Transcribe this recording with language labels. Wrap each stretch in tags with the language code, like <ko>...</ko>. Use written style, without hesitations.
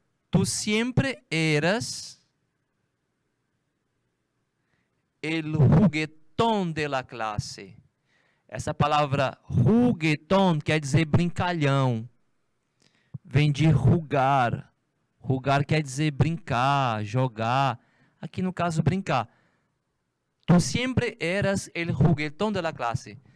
<es>Tu sempre eras el juguetón de la clase.</es> <pt>Essa palavra juguetón quer dizer brincalhão. Vem de rugar. Rugar quer dizer brincar, jogar. Aqui no caso, brincar.</pt> <es>Tu sempre eras el juguetón de la clase.</es>